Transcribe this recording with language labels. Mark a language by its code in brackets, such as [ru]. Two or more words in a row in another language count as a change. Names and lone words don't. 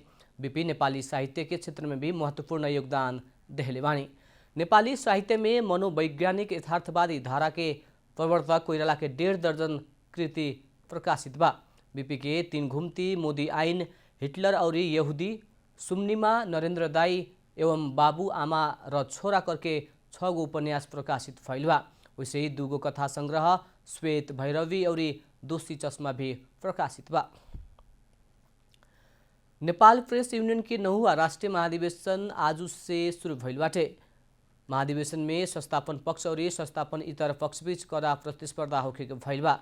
[bho] बीपी नेपाली साहित्य के क्षेत्र में भी महत्वपूर्ण योगदान देहले बानी। नेपाली साहित्य में मनोवैज्ञानिक यथार्थवादी धारा के प्रवर्तक कोइराला के 1.5 दर्जन कृति प्रकाशित बा। बीपी के 3 घुम्ती, मोदी आइन, हिटलर और यहूदी, सुम्निमा, नरेंद्र दाई एवं बाबू आमा र छोरा करके 6 गो उपन्यास प्रकाशित भइल बा। वैसे ही 2 गो कथा संग्रह श्वेत भैरवी और दोषी चश्मा भी प्रकाशित बा। नेपाल प्रेस यूनियन के 9वां राष्ट्रीय महाधिवेशन आज से शुरू भइल बाटे। महाधिवेशन में संस्थापन पक्ष और संस्थापन इतर पक्ष बीच कड़ा प्रतिस्पर्धा होके भइल बा।